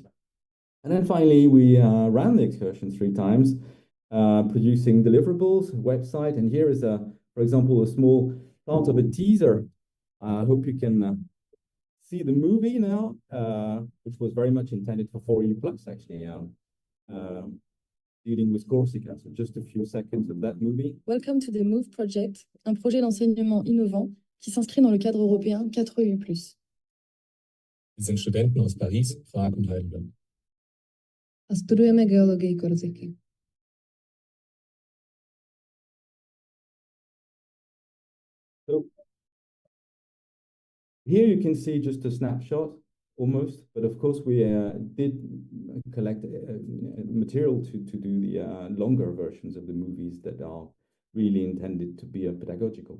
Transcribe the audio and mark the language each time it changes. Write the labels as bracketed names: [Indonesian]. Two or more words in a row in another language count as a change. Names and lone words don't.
[English] And then finally, we ran the excursion 3 times, producing deliverables, website, and here is, for example, a small part of a teaser. I hope you can see the movie now, which was very much intended for 4U+, actually, dealing with Corsica. So just a few seconds of that movie. Welcome to the MOVE project, [French] un projet d'enseignement innovant qui s'inscrit dans le cadre européen 4EU+. [German] Wir sind Studenten aus Paris, Prag und Heidelberg. [Czech] A studujeme geológii Korziky. [English] So here you can see just a snapshot, almost, but of course we did collect material to do the longer versions of the movies that are really intended to be pedagogical.